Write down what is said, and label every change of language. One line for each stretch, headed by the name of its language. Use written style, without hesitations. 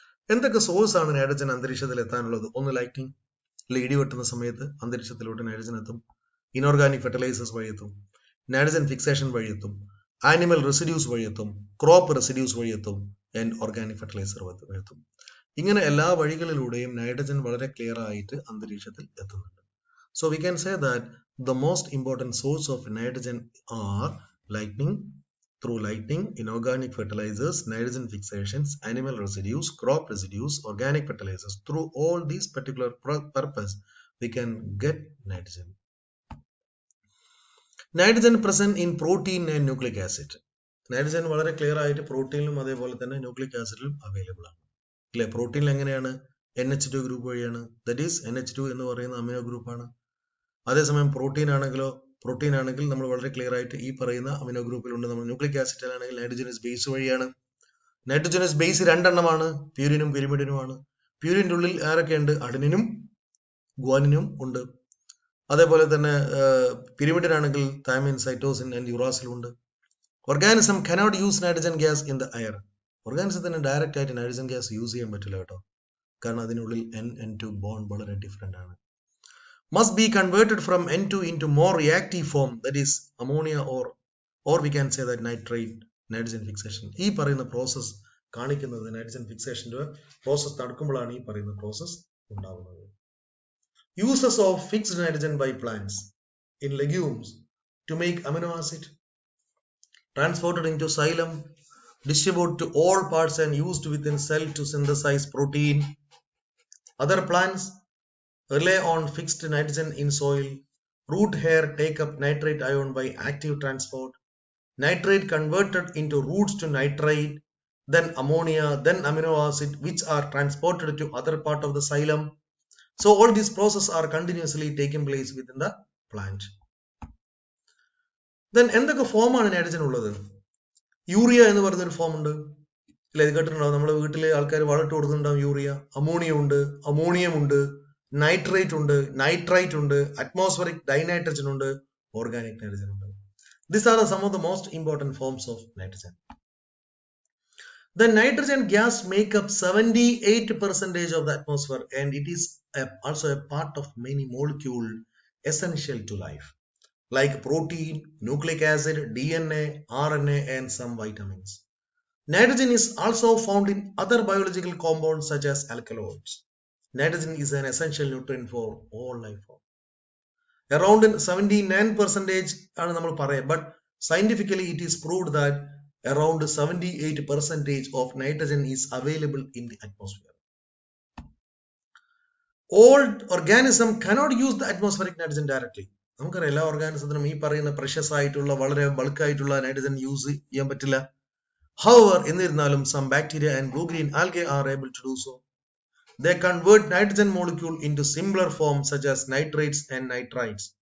Malayalam: എന്തൊക്കെ സോഴ്സ് ആണ് നൈട്രജൻ അന്തരീക്ഷത്തിൽ എത്താനുള്ളത്? ഒന്ന് ലൈറ്റിംഗ്, ഇടി വെട്ടുന്ന സമയത്ത് അന്തരീക്ഷത്തിലോട്ട് നൈട്രജൻ എത്തും. ഇനോർഗാനിക് ഫെർട്ടിലൈസേഴ്സ് വഴി എത്തും, നൈട്രജൻ ഫിക്സേഷൻ വഴി എത്തും, ആനിമൽ റെസിഡ്യൂസ് വഴി എത്തും, ക്രോപ്പ് റെസിഡ്യൂസ് വഴി എത്തും, ആൻഡ് ഓർഗാനിക് ഫെർട്ടിലൈസർ വഴി എത്തും. ഇങ്ങനെ എല്ലാ വഴികളിലൂടെയും നൈട്രജൻ വളരെ ക്ലിയർ ആയിട്ട് അന്തരീക്ഷത്തിൽ എത്തുന്നുണ്ട്.
English: So we can say that the most important source of nitrogen are lighting, through lighting, inorganic fertilizers, nitrogen fixations, animal residues, crop residues, organic fertilizers. Through all these particular purpose, we can get nitrogen. Nitrogen present in protein and nucleic acid.
Malayalam: Nitrogen വളരെ clear ആയിട്ട് പ്രോട്ടീനിലും അതേപോലെ തന്നെ nucleic ആസിഡിലും available ആണ് അല്ലെ. പ്രോട്ടീനിൽ എങ്ങനെയാണ് NH2 group വഴിയാണ്,
English: that is
Malayalam: NH2 എന്ന് പറയുന്ന അമിനോ ഗ്രൂപ്പാണ്. അതേസമയം പ്രോട്ടീൻ ആണെങ്കിൽ നമ്മൾ വളരെ ക്ലിയർ ആയിട്ട് ഈ പറയുന്ന അമിനോ ഗ്രൂപ്പിലുണ്ട്. നമ്മൾ ന്യൂക്ലിക് ആസിഡ് ആണെങ്കിൽ നൈട്രജനസ് ബേസ് വഴിയാണ്. നൈട്രജനസ് ബേസ് രണ്ടെണ്ണമാണ്, പ്യൂരിനും പിരിമിഡിനുമാണ്. പ്യൂരിന്റെ ഉള്ളിൽ ആരൊക്കെയുണ്ട്? അഡനിനും ഗ്വാനിനും ഉണ്ട്. അതേപോലെ തന്നെ പിരിമിഡിനാണെങ്കിൽ തൈമിൻ, സൈറ്റോസിൻ ആൻഡ് യുറാസിലും ഉണ്ട്.
English: Organism cannot use nitrogen gas in the air.
Malayalam: ഓർഗാനിസത്തിന് direct ആയിട്ട് നൈട്രജൻ ഗ്യാസ് യൂസ് ചെയ്യാൻ പറ്റില്ല കേട്ടോ, കാരണം അതിനുള്ളിൽ N2 ബോണ്ട് വളരെ ഡിഫറെന്റ് ആണ്.
English: Must be converted from N2 into more reactive form, that is ammonia or we can say that nitrogen fixation.
Malayalam: ഈ പറയുന്ന പ്രോസസ് കാണിക്കുന്നത് നൈട്രജൻ ഫിക്സേഷന്റെ പ്രോസസ് നടക്കുമ്പോഴാണ് ഈ പറയുന്ന പ്രോസസ് ഉണ്ടാവുന്നത്.
English: Uses of fixed nitrogen by plants in legumes to make amino acid, transported into xylem, distributed to all parts and used within cell to synthesize protein. Other plants rely on fixed nitrogen in soil. Root hair take up nitrate ion by active transport. Nitrate converted into roots to nitrite, then ammonia, then amino acid, which are transported to other part of the xylem. So all these processes are continuously taking place within the plant. Then
Malayalam: എന്തൊക്കെ ഫോമാണ് nitrogen ഉള്ളത്? Urea എന്ന് പറയുന്നൊരു form ഉണ്ട് അല്ലെ, ഇത് കേട്ടിട്ടുണ്ടാവും. നമ്മുടെ വീട്ടിലെ ആൾക്കാർ വളമിട്ട് കൊടുക്കുന്നുണ്ടാവും യൂറിയ. അമോണിയ ഉണ്ട്, അമോണിയം ഉണ്ട്, നൈട്രേറ്റ് ഉണ്ട്, നൈട്രൈറ്റ് ഉണ്ട്, അറ്റ്മോസ്ഫറിക് ഡൈനൈട്രജൻ ഉണ്ട്, ഓർഗാനിക് നൈട്രജൻ ഉണ്ട്.
English: These are some of the most important forms of nitrogen. The nitrogen gas make up 78% of the atmosphere, and it is also a part of many molecules essential to life, like protein, nucleic acid, DNA, RNA, and some vitamins. Nitrogen is also found in other biological compounds such as alkaloids. Nitrogen is an essential nutrient for all life forms. Around 79%
Malayalam: ആണ് നമ്മൾ പറയാം,
English: but scientifically it is proved that around 78% of nitrogen is available in the atmosphere. All organisms cannot use the atmospheric nitrogen directly.
Malayalam: നമുക്കറിയാം എല്ലാ ഓർഗാനിസത്തിനും ഈ പറയുന്ന precious ആയിട്ടുള്ള വളരെ bulk ആയിട്ടുള്ള നൈട്രജൻ യൂസ് ചെയ്യാൻ പറ്റില്ല.
English: However,
Malayalam: എന്നിരുന്നാലും
English: some bacteria and blue-green algae are able to do so. They convert nitrogen molecule into simpler forms such as nitrates and nitrites.